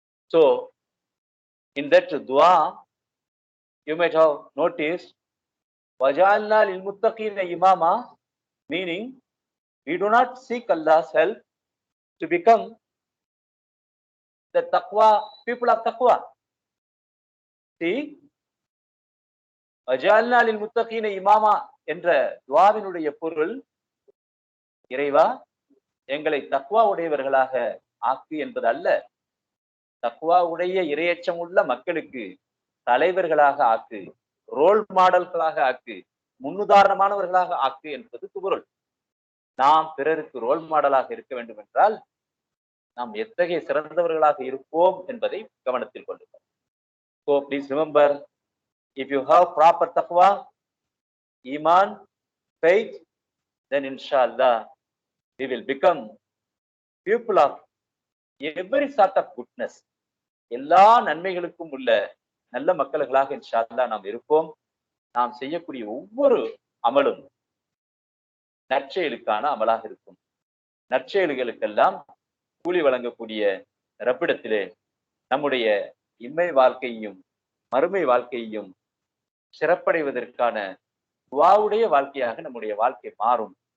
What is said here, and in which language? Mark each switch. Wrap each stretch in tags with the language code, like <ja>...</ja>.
<en>So, in that dua, you might have noticed,</en> <ar>وَجَعَلْنَا لِلْمُتَّقِينَ إِمَامًا,</ar> <en>meaning, we do not seek Allah's help to become the taqwa, people of taqwa.</en> <ta>See,</ta> <ar>وَجَعَلْنَا لِلْمُتَّقِينَ إِمَامًا</ar> <ta>என்ற துவாவினுடைய பொருள், இறைவா எங்களை தக்வா உடையவர்களாக ஆக்கு என்பது அல்ல, தக்வா உடைய இரையச்சம் உள்ள மக்களுக்கு தலைவர்களாக ஆக்கு, ரோல் மாடல்களாக ஆக்கு, முன்னுதாரணமானவர்களாக ஆக்கு என்பது பொருள். நாம் பிறருக்கு ரோல் மாடலாக இருக்க வேண்டும் என்றால் நாம் எத்தகைய சிறந்தவர்களாக இருப்போம் என்பதை கவனத்தில் கொள்ளுங்கள்.</ta> <en>So please remember, if you have proper taqwa, iman, faith, then inshallah we will become people of every sort of goodness.</en> <ta>எல்லா நன்மைகளுக்கும் உள்ள நல்ல மக்கள்களாக இன்ஷால்லா நாம் இருப்போம். நாம் செய்யக்கூடிய ஒவ்வொரு அமலும் நற்செயலுக்கான அமலாக இருக்கும். நற்செயல்களுக்கெல்லாம் கூலி வழங்கக்கூடிய ரப்பிடத்திலே நம்முடைய இம்மை வாழ்க்கையையும் மறுமை வாழ்க்கையையும் சிறப்படைவதற்கான துஆவுடைய வாழ்க்கையாக நம்முடைய வாழ்க்கை மாறும்.</ta>